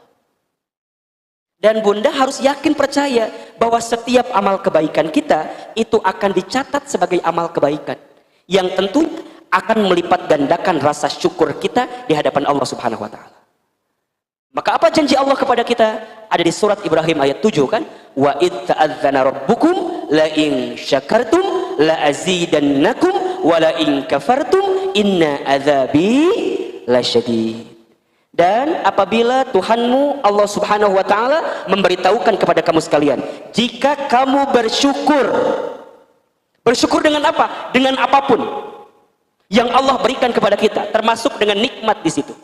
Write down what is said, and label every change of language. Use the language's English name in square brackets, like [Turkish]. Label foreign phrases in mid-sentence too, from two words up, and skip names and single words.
[Indonesian] Dan bunda harus yakin percaya bahwa setiap amal kebaikan kita itu akan dicatat sebagai amal kebaikan. Yang tentu akan melipat gandakan rasa syukur kita di hadapan [Arabic] الله سبحانه وتعالى. [Indonesian] Maka apa janji Allah kepada kita? Ada di surat Ibrahim ayat 7 kan? [Arabic] وإذ تأذن ربكم لئن شكرتم لأزيدنكم ولئن كفرتم إن عذابي لشديد. [Indonesian] Dan apabila Tuhanmu [Arabic] الله سبحانه وتعالى [Indonesian] memberitahukan kepada kamu sekalian, jika kamu bersyukur, bersyukur dengan apa? Dengan apapun yang Allah berikan kepada kita, termasuk dengan nikmat di situ.